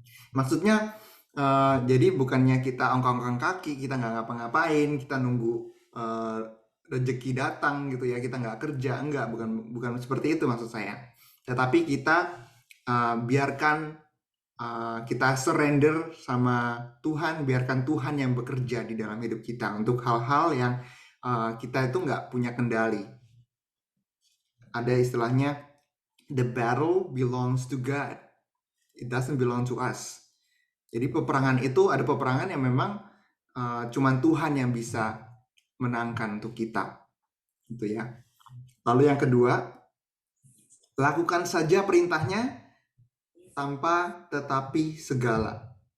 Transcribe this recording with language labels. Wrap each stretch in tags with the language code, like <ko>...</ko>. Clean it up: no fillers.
<id>Maksudnya, jadi bukannya kita ongkang-ongkang kaki, kita nggak ngapa-ngapain, kita nunggu rezeki datang gitu ya, kita nggak kerja, enggak, bukan seperti itu maksud saya. Tetapi kita biarkan kita surrender sama Tuhan, biarkan Tuhan yang bekerja di dalam hidup kita untuk hal-hal yang kita itu nggak punya kendali. Ada istilahnya,</id> <en>the battle belongs to God, it doesn't belong to us.</en> <id>Jadi peperangan itu, ada peperangan yang memang cuman Tuhan yang bisa menangkan untuk kita, gitu ya. Lalu yang kedua, lakukan saja perintahnya tanpa tetapi segala.</id>